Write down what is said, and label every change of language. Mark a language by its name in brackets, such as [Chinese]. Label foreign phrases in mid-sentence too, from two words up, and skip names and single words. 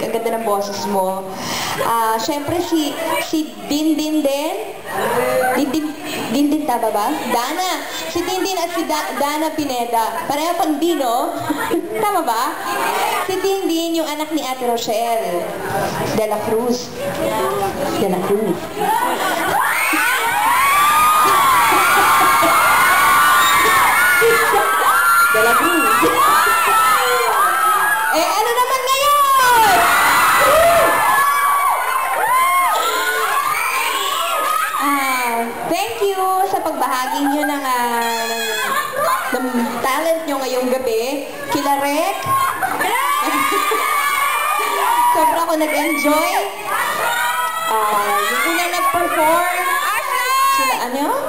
[Filipino] Ang ganda ng boses mo. Siyempre, si Dindin din. Dindin taba ba? Dana. Si Dindin at si Dana Pineda. Pareho pang Dino. Tama ba? Si Dindin, yung anak ni Ate Rochelle. De la Cruz. De la Cruz. De la Cruz. Ano naman ngayon? [English] Thank you [Filipino] sa pagbahagi nyo ng talent nyo ngayong gabi. Kila Rek. Sobra ako nag-enjoy. Yung unang nag-perform. Sila ano?